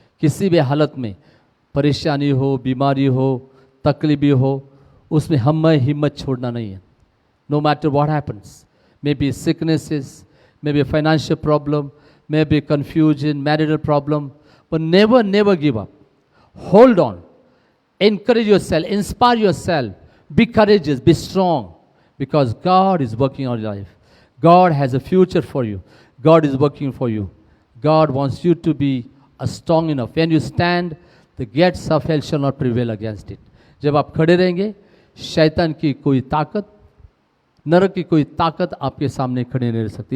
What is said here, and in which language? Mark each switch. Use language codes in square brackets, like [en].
[hi] किसी भी हालत में परेशानी हो, बीमारी हो, तकलीफ हो, उसमें हमें हिम्मत छोड़ना नहीं है. [en] No matter what happens, may be sicknesses, may be financial problem, may be confusion, marital problem, but never give up. Hold on. encourage yourself, inspire yourself, be courageous, be strong, because God is working on your life. God has a future for you. God is working for you. God wants you to be strong enough. When you stand, the gates of hell shall not prevail against it. [hi] जब आप खड़े रहेंगे, शैतान की कोई ताकत, नरक की कोई ताकत आपके सामने खड़े नहीं रह सकती।